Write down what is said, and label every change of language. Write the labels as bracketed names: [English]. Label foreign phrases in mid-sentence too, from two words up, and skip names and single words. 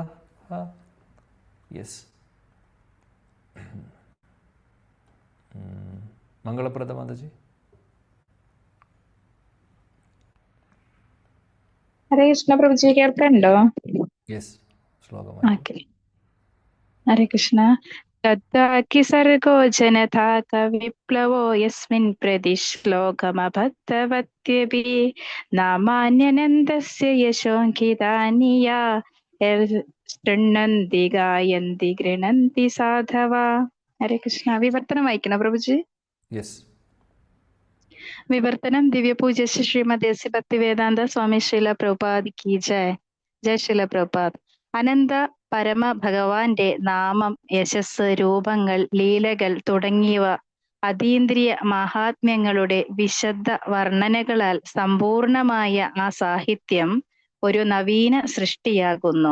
[Malayalam] യെസ്, മംഗളപ്രദ മാതാജി. ഹരേ കൃഷ്ണ പ്രഭുജി, കേൾക്കണ്ടോ? യെസ്, ശ്ലോകം. ഓക്കെ. ഹരേ കൃഷ്ണ. [Sanskrit] तद्वाक्य सर्गो जनथा विप्लवो यस्मिन् प्रतिश्लोकमबद्धवत्यपि नामान्यनन्दस्य यशोऽङ्कितानि या शृण्वन्ति गायन्ति गृह्णन्ति साधवा. [Malayalam] ഹരേ കൃഷ്ണ. വിവർത്തനം വായിക്കണം പ്രഭുജി. യെസ്. വിവർത്തനം. [Hindi] दिव्यपूज्य श्रीमती भक्तिवेदान्त स्वामी श्रील प्रभुपाद की जय. जय श्रील प्रभुपाद. [Malayalam] അനന്ത പരമ ഭഗവാന്റെ നാമം, യശസ്, രൂപങ്ങൾ, ലീലകൾ തുടങ്ങിയവ അതീന്ദ്രിയ മഹാത്മ്യങ്ങളുടെ വിശദ വർണ്ണനകളാൽ സമ്പൂർണമായ ആ സാഹിത്യം ഒരു നവീന സൃഷ്ടിയാകുന്നു.